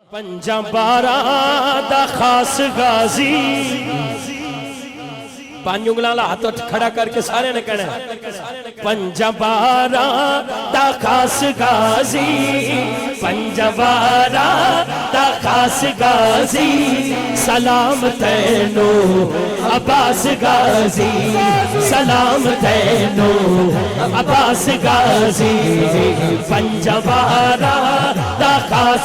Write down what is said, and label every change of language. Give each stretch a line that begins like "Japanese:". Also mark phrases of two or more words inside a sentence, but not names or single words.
Punjabi: پنجا بارہ دا خاص غازی پانچ انگلان ہاتھ کھڑا کر کے سارے نے کہنا ہے پنجا بارہ دا خاص غازی پنجا بارہ دا خاص غازی سلام تینو عباس غازی سلام تینو عباس غازی پنجا بارہ دا خاص